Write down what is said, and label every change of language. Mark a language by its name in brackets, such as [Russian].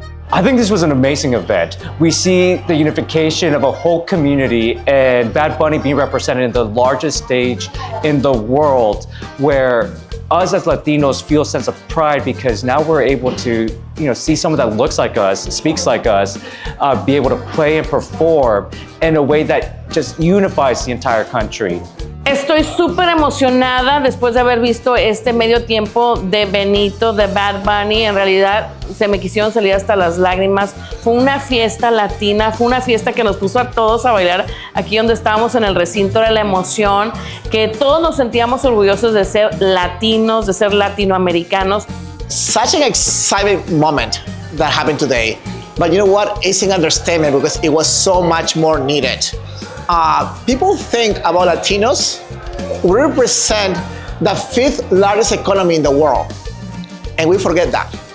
[English] I think this was an amazing event. We see the unification of a whole community and Bad Bunny being represented in the largest stage in the world, where us as Latinos feel a sense of pride because now we're able to, see someone that looks like us, speaks like us, be able to play and perform in a way that just unifies the entire country. [Spanish] Estoy súper emocionada después de haber visto este medio tiempo de Benito, de Bad Bunny. En realidad se me quisieron salir hasta las lágrimas. Fue una fiesta latina, fue una fiesta que nos puso a todos a bailar aquí donde estábamos en el recinto. Era la emoción, que todos nos sentíamos orgullosos de ser latinos, de ser latinoamericanos. [English] Such an exciting moment that happened today. But you know what? It's an understatement because it was so much more needed. People think about Latinos, we represent the 5th largest economy in the world, and we forget that.